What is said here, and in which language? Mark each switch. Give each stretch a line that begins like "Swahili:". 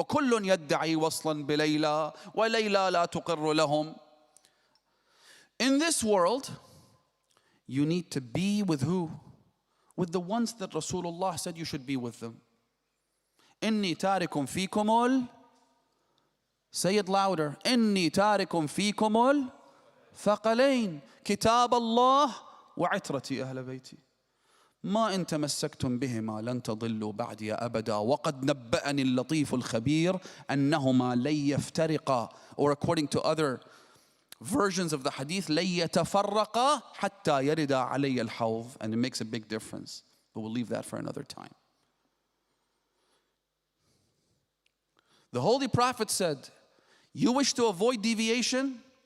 Arabic: وَكُلٌّ يَدَّعِي وَصْلًا بِلَيْلَى وَلَيْلَى لَا تُقِرُّ لَهُمْ.
English: In this world, you need to be with who? With the ones that Rasulullah said you should be with them.
Arabic: إِنِّي تَارِكٌ فِيكُمُ
English: Say it louder.
Arabic: إِنِّي تَارِكٌ فِيكُمُ الثَّقَلَيْنِ كِتَابَ اللَّهِ وَعِتْرَةِ أَهْلَ بَيْتِي ما إن تمسكتم بهما لن تضلوا بعدي أبدا وقد نبأني اللطيف الخبير أنهما لن يفترقا.
English: Or according to other versions of the hadith,
Arabic: لن يتفرقا حتى يرد علي الحوض.
English: And it makes a big difference. But we'll leave that for another time. The Holy Prophet said, you wish to avoid deviation?